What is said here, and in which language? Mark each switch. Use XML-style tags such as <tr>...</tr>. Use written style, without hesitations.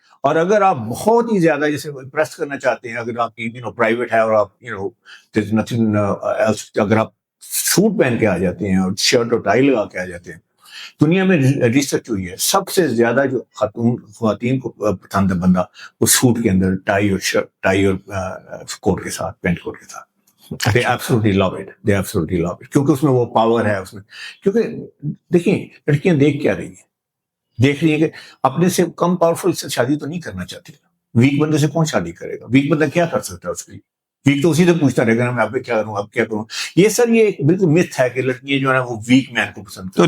<ur>اور اگر آپ بہت ہی زیادہ جیسے امپریس کرنا چاہتے ہیں, اگر آپ کی پرائیویٹ ہے اور آپ</ur> <en>nothing else,</en> <ur>اگر آپ سوٹ پہن کے آ جاتے ہیں اور شرٹ اور ٹائی لگا کے آ جاتے ہیں, دنیا میں ریسرچ ہوئی ہے سب سے زیادہ جو خواتین کو پسند ہے بندہ, وہ سوٹ کے اندر ٹائی اور شرٹ, ٹائی اور کوٹ کے ساتھ, پینٹ کوٹ کے ساتھ.</ur> <en>They absolutely love it. They absolutely love it.</en> <ur>کیونکہ اس میں وہ پاور ہے اس میں. کیونکہ دیکھیں لڑکیاں دیکھ کیا رہی ہیں, دیکھ رہی ہیں کہ اپنے سے کم پاورفل سے شادی تو نہیں کرنا چاہتی. ویک بندے سے کون شادی کرے گا؟ ویک بندہ کیا کر سکتا ہے اس کے لیے؟ ویک تو اسی سے پوچھتا رہے گا میں اب کیا کروں, اب کیا کروں. یہ سر یہ ایک بالکل متھ ہے کہ لڑکیاں جو ہے وہ ویک مین کو پسند کرتی ہیں.</ur>